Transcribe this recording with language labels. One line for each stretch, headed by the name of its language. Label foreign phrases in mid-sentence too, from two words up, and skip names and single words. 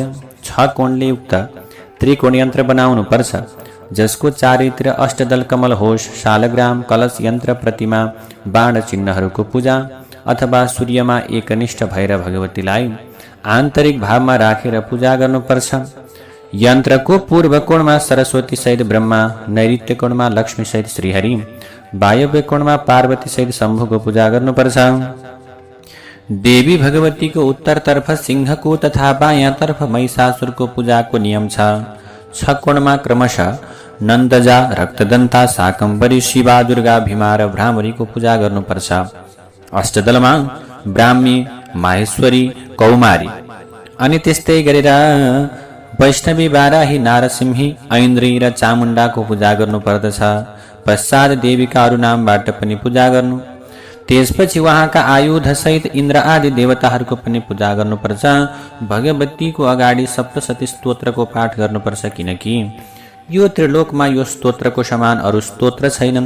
Nepali: 6 कोणले युक्त त्रिकोण यन्त्र बनाउनु पर्छ, जसको चारैतिर अष्टदल कमल होस्। शालग्राम, कलश यन्त्र, प्रतिमा, बाण चिन्हहरूको पूजा अथवा सूर्यमा एकनिष्ठ भएर भगवतीलाई आन्तरिक भावमा राखेर पूजा गर्नुपर्छ। यन्त्रको पूर्व कोणमा सरस्वती सहित ब्रह्मा, नैऋत्य कोणमा लक्ष्मी सहित श्रीहरि, वायव्य कोणमा पार्वती सहित शम्भुको पूजा गर्नुपर्छ। देवी भगवतीको उत्तरतर्फ सिंहको तथा बायाँतर्फ महिषासुरको पूजाको नियम छ। 6 कोणमा क्रमशः नन्दजा, रक्तदन्ता, शाकम्भरी, शिवा, दुर्गा, भीमा र भ्रामरीको पूजा गर्नुपर्छ। अष्टदलमा ब्राह्मी, माहेश्वरी, कौमारी अनि त्यस्तै गरेर वैष्णवी, बाराही, नारसिंही, ऐन्द्री र चामुण्डाको पूजा गर्नुपर्दछ। पश्चात देवीका अरू नामबाट पनि पूजा गर्नु। त्यसपछि उहाँका आयुध सहित इन्द्र आदि देवताहरूको पनि पूजा गर्नुपर्छ। भगवतीको अगाडि सप्तशती स्तोत्रको पाठ गर्नुपर्छ, किनकि यो त्रिलोकमा यो स्तोत्रको समान अरू स्तोत्र छैनन्।